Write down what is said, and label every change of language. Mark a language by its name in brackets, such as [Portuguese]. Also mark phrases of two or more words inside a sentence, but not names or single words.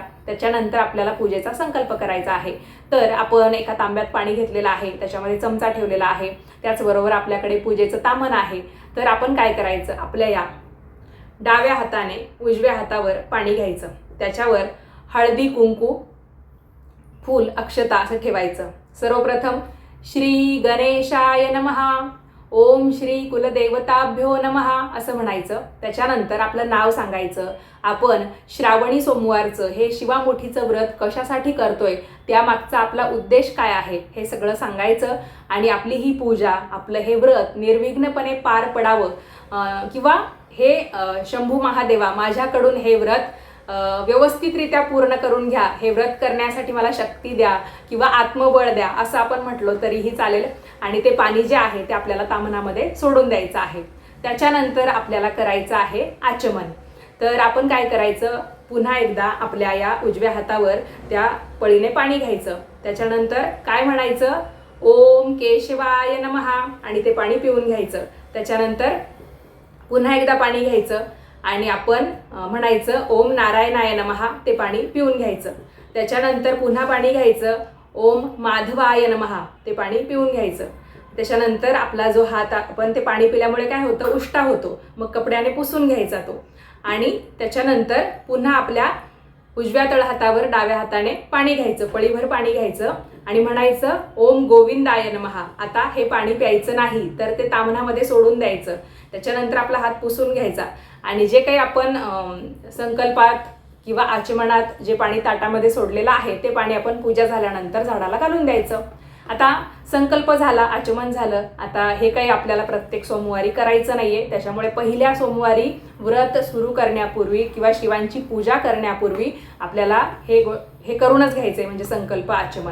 [Marathi] त्याच्यानंतर आपल्याला पूजेचा संकल्प करायचा आहे. तर आपण एका तांब्यात पाणी घेतलेलं आहे, त्याच्यामध्ये चमचा ठेवलेला आहे, त्याचबरोबर आपल्याकडे पूजेचं ताम्हण आहे. तर आपण काय करायचं, आपल्या या डाव्या हाताने उजव्या हातावर पाणी घ्यायचं, त्याच्यावर हळदी कुंकू फूल अक्षता असं ठेवायचं. सर्वप्रथम [Sanskrit] श्री गणेशाय नमः, ओम श्री कुलदेवताभ्यो नमः [Marathi] असं म्हणायचं. त्याच्यानंतर आपलं नाव सांगायचं. आपण श्रावणी सोमवारचं हे शिवामुठीचं व्रत कशासाठी करतोय, त्यामागचा आपला उद्देश काय आहे हे सगळं सांगायचं. आणि आपली ही पूजा, आपलं हे व्रत निर्विघ्नपणे पार पडावं किंवा हे शंभू महादेवा माझ्याकडून हे व्रत व्यवस्थितरित्या पूर्ण करून घ्या, हे व्रत करण्यासाठी मला शक्ती द्या किंवा आत्मबळ द्या असं आपण म्हटलं तरीही चालेल. आणि ते पाणी जे आहे ते आपल्याला ताम्हणामध्ये सोडून द्यायचं आहे. त्याच्यानंतर आपल्याला करायचं आहे आचमन. तर आपण काय करायचं, पुन्हा एकदा आपल्या या उजव्या हातावर त्या पळीने पाणी घ्यायचं. त्याच्यानंतर काय म्हणायचं, [Sanskrit] ओम केशवाय नमः [Marathi] आणि ते पाणी पिऊन घ्यायचं. त्याच्यानंतर पुन्हा एकदा पाणी घ्यायचं आणि आपण म्हणायचं [Sanskrit] ओम नारायणाय नमः, [Marathi] ते पाणी पिऊन घ्यायचं. त्याच्यानंतर पुन्हा पाणी घ्यायचं, [Sanskrit] ओम माधवाय नमः, [Marathi] ते पाणी पिऊन घ्यायचं. त्याच्यानंतर आपला जो हात, आपण ते पाणी पिल्यामुळे काय होतं, उष्टा होतो, मग कपड्याने पुसून घ्यायचा तो. आणि त्याच्यानंतर पुन्हा आपल्या उजव्या तळहातावर डाव्या हाताने पाणी घ्यायचं, पळीभर पाणी घ्यायचं आणि म्हणायचं [Sanskrit] ओम गोविंदाय नमः. [Marathi] आता हे पाणी प्यायचं नाही, तर ते ताम्हणामध्ये सोडून द्यायचं. त्याच्यानंतर आपला हात पुसून घ्यायचा आणि जे काही आपण संकल्पात किंवा आचमनात जे पाणी ताटामध्ये सोडलेलं आहे ते पाणी आपण पूजा झाल्यानंतर झाडाला घालून द्यायचं. आता संकल्प झाला, आचमन झालं. आता हे काही आपल्याला प्रत्येक सोमवारी करायचं नाहीये, त्याच्यामुळे पहिल्या सोमवारी व्रत सुरू करण्यापूर्वी किंवा शिवांची पूजा करण्यापूर्वी आपल्याला हे करूनच घ्यायचंय, म्हणजे संकल्प आचमन.